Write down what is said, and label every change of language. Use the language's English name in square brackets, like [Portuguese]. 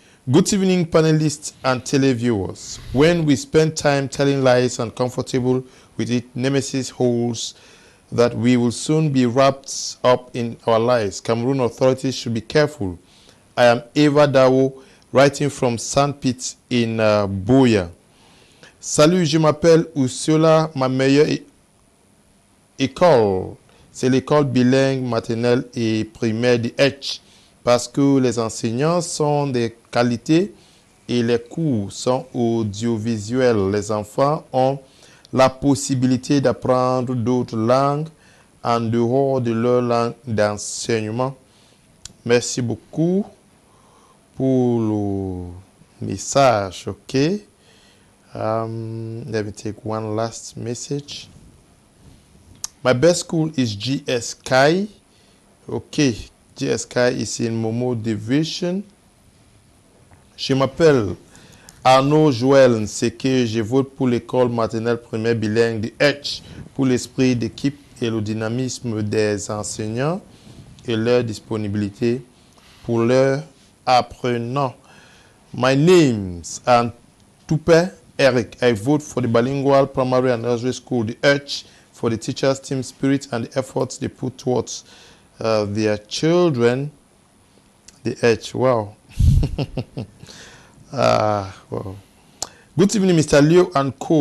[English] Good evening, panelists and televiewers. When we spend time telling lies and comfortable with it, Nemesis holds that we will soon be wrapped up in our lies. Cameroon authorities should be careful. I am Eva Dawo, writing from Sandpit in Buea. [French] Salut, je m'appelle Ursula. Ma meilleure école, c'est l'école bilingue maternelle et primaire de H, parce que les enseignants sont de qualité et les cours sont audiovisuels. Les enfants ont la possibilité d'apprendre d'autres langues en dehors de leur langue d'enseignement. Merci beaucoup pour le message, ok? [English] Let me take one last message. My best school is GS Kai. Okay, GS Kai is in Momo Division. [French] Je m'appelle Arnaud Joël Nseke. Je vote pour l'école maternelle primaire bilingue de H pour l'esprit d'équipe et le dynamisme des enseignants et leur disponibilité pour leurs apprenants. [English] My name's Tupe Eric. I vote for the bilingual primary and nursery school, the H, for the teachers' team spirit and the efforts they put towards their children. The H, wow. Wow. Good evening, Mr. Leo and co.